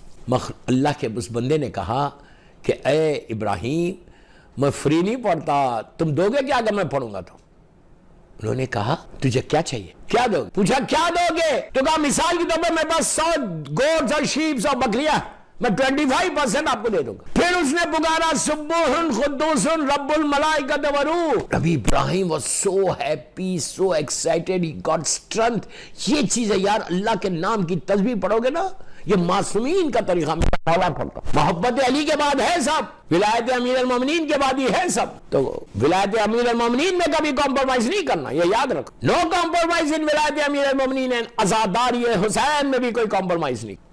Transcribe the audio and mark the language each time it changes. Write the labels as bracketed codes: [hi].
[ur] اللہ کے اس بندے نے کہا کہ اے ابراہیم میں فری نہیں پڑھتا, تم دو گے کیا اگر میں پڑھوں گا تو؟ انہوں نے کہا تجھے کیا چاہیے, کیا دو گے؟ پوچھا کیا دو گے؟ تو کہا مثال کی طور پر میرے پاس 100 گوٹس اور شیپس اور بکریاں, میں 25% آپ کو دے دوں گا. [ar] پھر اس نے پکارا سبوح قدوس رب الملائکۃ والروح. [en] نبی Ibrahim was so happy, so excited, he got strength. [ur] یہ چیز ہے یار, اللہ کے نام کی تسبیح پڑھو گے نا, یہ معصومین کا طریقہ مولا پڑھتا. محبت علی کے بعد ہے سب, ولایت امیر المومنین کے بعد ہی ہے سب. تو ولایت امیر المومنین میں کبھی کمپرومائز نہیں کرنا, یہ یاد رکھو. [en] no compromise in [ur] ولایت امیر المومنین. عزاداری حسین میں بھی کوئی کمپرومائز نہیں.